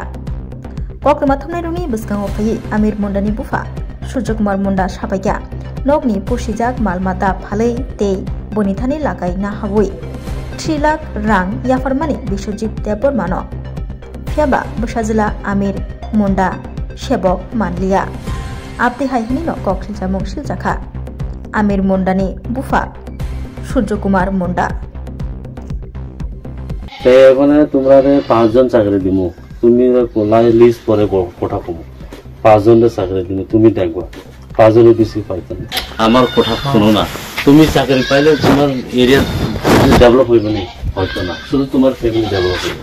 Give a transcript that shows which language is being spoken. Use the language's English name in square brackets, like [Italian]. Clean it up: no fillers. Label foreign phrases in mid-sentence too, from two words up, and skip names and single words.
[Kok Borok] kokma thumnai rungni biskango phayi Amir Monda ni bufa Surya Kumar Monda Sabaya Nogni Pushijak Malmata Phalei Tei Bonithani Lakai Na Habui 3 lakh rang Yafarmani Biswajit Debormano Phiaba Busajila Amir Monda Sebok Manliya Abdi Haihini no Koksil Jamung Siljaka Amir Monda ni Bufa Surya Kumar Monda [Bangla] এখানে তোমরা 5 জন চাকরি দিব, তুমি লিস্ট করে কোঠা পাবো 5 জনের চাকরি দিব, তুমি দেখবা 5 জনের বেশি পাইবে না। আমার কথা শোনো না, তুমি চাকরি পাইলে তোমার এরিয়া ডেভেলপ হইবে না, হয়তো না, শুধু তোমার ফ্যামিলি ডেভেলপ হইবে।